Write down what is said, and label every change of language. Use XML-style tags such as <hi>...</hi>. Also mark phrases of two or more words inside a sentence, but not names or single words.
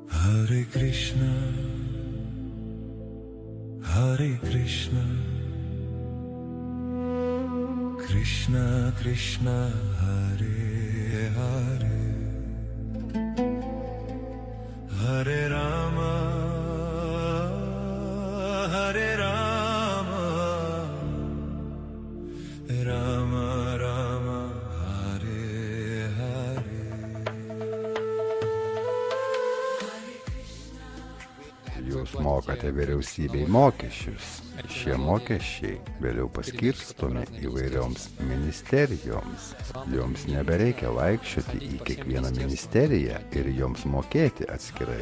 <sa>Hare Krishna, Hare Krishna, Krishna Krishna, Hare Hare, Hare Rama, Hare Rama, Rama Rama, Hare Hare.</sa> <lt>Jūs mokate vyriausybei mokesčius. Šie mokesčiai vėliau paskirstomi įvairioms ministerijoms. Joms nebereikia vaikščioti į kiekvieną ministeriją ir joms mokėti atskirai.</lt>